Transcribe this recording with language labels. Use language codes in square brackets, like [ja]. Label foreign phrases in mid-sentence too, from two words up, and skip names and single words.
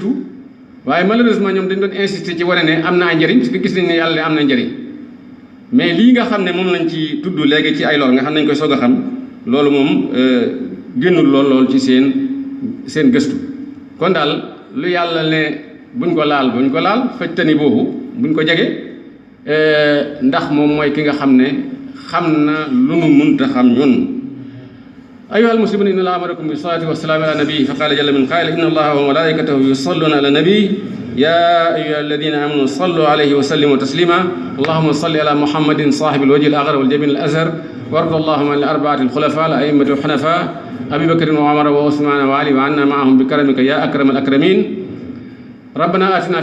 [wo] waaye malheureusement ñoom dañ doon insister ci wane ne am na ay njëriñ [fr] parce que [wo] gis nañ ne yàlla am na njëriñ mais lii nga xam ne moom lañ ci tudd léegi ci ay lor nga xam ne nañ koy soog a xam loolu moom génnul lool ci seen gëstu kon daal lu yàlla ne buñ ko laal fajtani boobu buñ ko jege ndax moom mooy ki nga xam ne xam na lu nu munta xam ñun. [ar] أيها المسلمون إن الله أمركم بالصلاة والسلام على نبيه فقال جل من قائل إن الله وملائكته يصلون على النبي يا أيها الذين آمنوا صلوا عليه وسلموا تسليما اللهم صل على محمد صاحب الوجه الأغر والجبين الأزهر وارض اللهم عن الأربعة الخلفاء الأئمة الحنفاء أبي بكر وعمر وعثمان وعلي وعنا معهم بكرمك يا أكرم الأكرمين ربنا آتنا